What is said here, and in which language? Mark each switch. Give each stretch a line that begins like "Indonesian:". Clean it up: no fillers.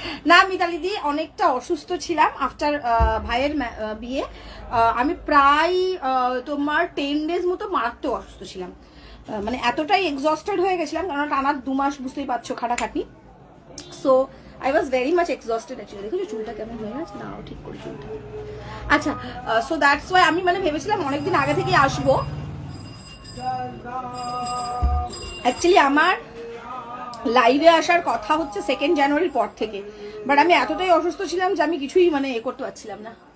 Bangla: না মিতালি দি, অনেকটা অসুস্থ ছিলাম আফটার ভাইয়ের বিয়ে। আমি প্রায় তোমার 10 days মতো মারাত্মক অসুস্থ ছিলাম, মানে এতটাই এক্সস্টেড হয়ে গেছিলাম কারণ টানা 2 মাস বুঝতেই পারছো খাটাখাটি।
English: So I was very much exhausted actually.
Bangla: দেখো চুলটা কেমন হয়ে গেছে, না ঠিক করে চুলটা। আচ্ছা,
English: so that's why
Bangla: আমি মানে ভেবেছিলাম অনেকদিন আগে থেকেই আসবো। অ্যাকচুয়ালি আমার লাইভে আসার কথা হচ্ছে 2nd জানুয়ারির পর থেকে, বাট আমি এতটাই অসুস্থ ছিলাম যে আমি কিছুই মানে করতে পারছিলাম না।